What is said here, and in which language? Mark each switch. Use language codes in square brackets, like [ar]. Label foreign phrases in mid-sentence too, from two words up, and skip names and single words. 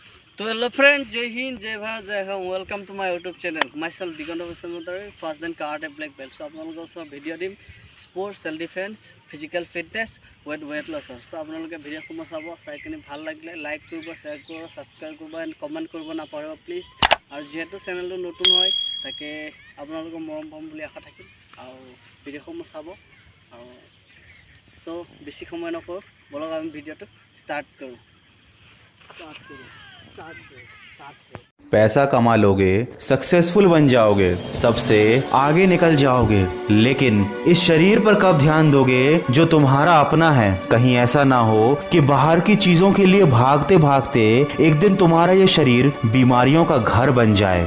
[hi] तो [en] hello friend, [hi] जय हिंद, जय भारत, जय होम। [en] welcome to my YouTube channel. my self दिगন্ত বসুমতাৰী, first and karate black belt. [as] চ' আপোনালোকৰ ওচৰত ভিডিঅ' দিম স্পৰ্টছ, [en] self defence, physical fitness, weight loss. [as] চ' আপোনালোকে ভিডিঅ'সমূহ চাব, চাই কিনে ভাল লাগিলে লাইক কৰিব, শ্বেয়াৰ কৰিব, ছাবস্ক্ৰাইব কৰিব এণ্ড কমেণ্ট কৰিব নাপাহৰিব প্লিজ। আৰু যিহেতু চেনেলটো নতুন হয়, তাকে আপোনালোকৰ মৰম পাম বুলি আশা থাকিল। আৰু ভিডিঅ'সমূহ চাব। আৰু চ' বেছি সময় নকৰোঁ, বলক আমি ভিডিঅ'টো ষ্টাৰ্ট কৰোঁ। [hi] पैसा कमा लोगे, सक्सेसफुल बन जाओगे, सबसे आगे निकल जाओगे, लेकिन इस शरीर पर कब ध्यान दोगे जो तुम्हारा अपना है। कहीं ऐसा ना हो कि बाहर की चीजों के लिए भागते भागते एक दिन तुम्हारा ये शरीर बीमारियों का घर बन जाए।